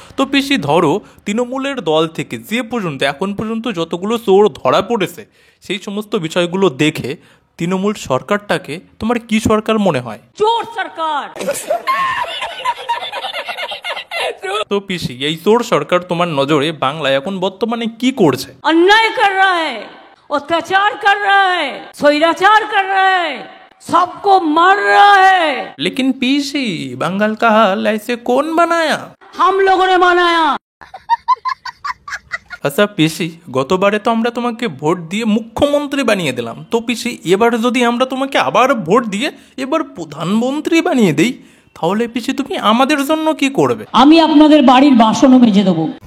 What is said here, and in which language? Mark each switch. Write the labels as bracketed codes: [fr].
[bn] তো পিসি ধরো তৃণমূলের দল থেকে যে পর্যন্ত এখন পর্যন্ত যতগুলো চোর ধরা পড়েছে, সেই সমস্ত বিষয়গুলো দেখে তৃণমূল সরকারটাকে তোমার কি সরকার মনে হয়? চোর সরকার। তো পিসি এই চোর সরকার তোমার নজরে বাংলায় এখন বর্তমানে কি করছে? [hi] अन्याय कर रहा है, अत्याचार कर रहा है, स्वैराचार कर रहा है, सबको मार रहा है। लेकिन पीसी बंगाल का हाल ऐसे कौन बनाया? हम लोगों ने बनाया। [bn] আচ্ছা পিসি, গতবারে তো আমরা তোমাকে ভোট দিয়ে মুখ্যমন্ত্রী বানিয়ে দিলাম, তো পিসি এবার যদি আমরা তোমাকে আবার ভোট দিয়ে এবার প্রধানমন্ত্রী বানিয়ে দেই, তাহলে পিসি তুমি আমাদের জন্য কি করবে? আমি আপনাদের বাড়ির বাসনও মেজে দেবো।